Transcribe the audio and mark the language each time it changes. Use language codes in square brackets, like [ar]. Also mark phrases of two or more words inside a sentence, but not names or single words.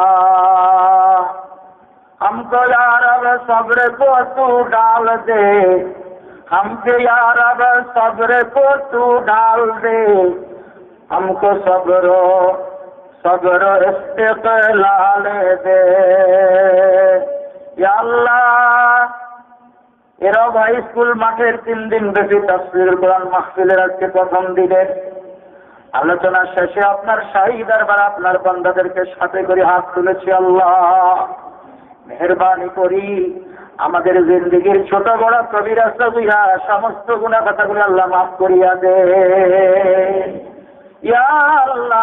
[ur] ہم کو یا رب صبر کو تو ڈال دے، ہم کو یا رب صبر کو تو ڈال دے، ہم کو صبر و استقلال دے یا اللہ۔ [bn] এরাও ভাই স্কুল মাঠের 3 দিন ব্যাপী তাফসীরুল কোরআন মাহফিলের আজকে প্রথম দিনের আলোচনা শেষে আপনার শাহী দরবার আপনার বান্দাদেরকে সাথে করে হাত তুলেছি। আল্লাহ মেহেরবানি করি আমাদের জিন্দেগীর ছোট বড় কবিরা সগীরা সমস্ত গুনাহ খাতাগুলো আল্লাহ মাফ করিয়া দে [ar] يا الله.